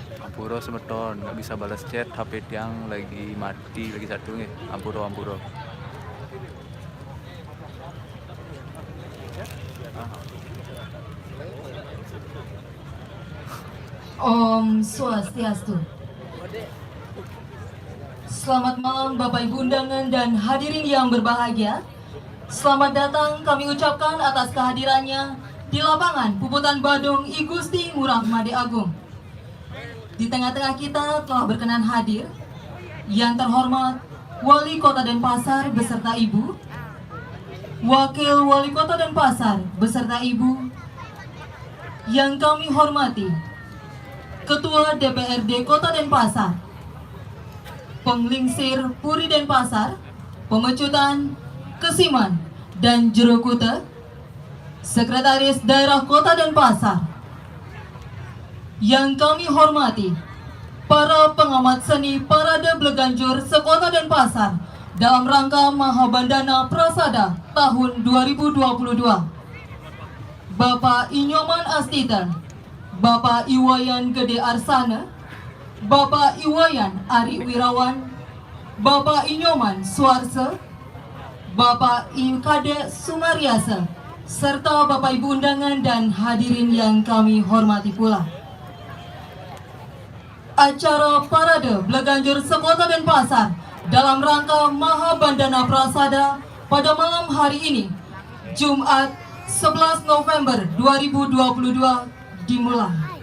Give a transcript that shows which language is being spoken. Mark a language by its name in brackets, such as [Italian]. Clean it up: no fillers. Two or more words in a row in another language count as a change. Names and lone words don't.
[Balinese] Ampuro semeton [Indonesian] nggak bisa balas chat, HP tiang lagi mati lagi satu nih. [Balinese] Ampuro. Om Swastiastu. [Indonesian] Selamat malam Bapak Ibu undangan dan hadirin yang berbahagia. Selamat datang kami ucapkan atas kehadirannya di lapangan Puputan Badung I Gusti Ngurah Made Agung. Di tengah-tengah kita telah berkenan hadir yang terhormat Wali Kota Denpasar beserta Ibu, Wakil Wali Kota Denpasar beserta Ibu, yang kami hormati Ketua DPRD Kota Denpasar, Penglingsir Puri Denpasar, Pemecutan, Kesiman, dan Jero Kute, Sekretaris Daerah Kota Denpasar, yang kami hormati para pengamat seni Parade Bleganjur Sekota Denpasar dalam rangka Mahabandana Prasada tahun 2022, Bapak Inyoman Astita, Bapak Iwayan Gede Arsana, Bapak Iwayan Ari Wirawan, Bapak Inyoman Suarse, Bapak Kade Sumaryasa, serta Bapak Ibu undangan dan hadirin yang kami hormati pula. Acara Parade Bleganjur Sekota Denpasar dalam rangka Mahabandana Prasada pada malam hari ini, Jumat 11 November 2022 dimulai.